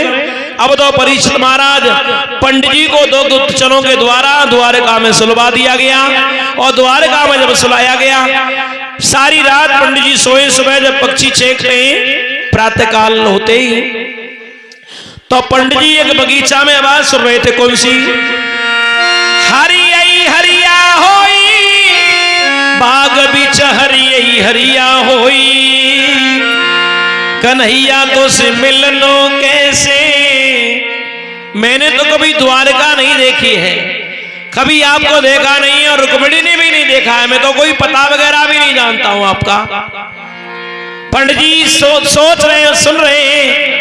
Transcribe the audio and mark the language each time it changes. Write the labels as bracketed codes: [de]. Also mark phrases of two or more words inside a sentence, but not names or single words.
[hi] अब तो परीक्षित महाराज पंडित जी को 2 गुप्तचरों के द्वारा द्वारका में सुलभा दिया गया, और द्वारका में जब सुलाया गया, सारी रात पंडित जी सोए। सुबह जब पक्षी चेखते हैं प्रातः काल होते ही, तो पंडित जी एक बगीचा में आवाज सुन रहे थे। कौन सी? [bra] हरियई हरिया होई बाग बिच हरियई हरिया होई, कन्हैया तो से मिलनो कैसे। [hi] मैंने तो कभी द्वारका नहीं देखी है, कभी आपको देखा नहीं है, और रुक्मिणी ने भी नहीं देखा है। मैं तो कोई पता वगैरह भी नहीं जानता हूं आपका। पंडित जी सोच रहे हैं, सुन रहे हैं।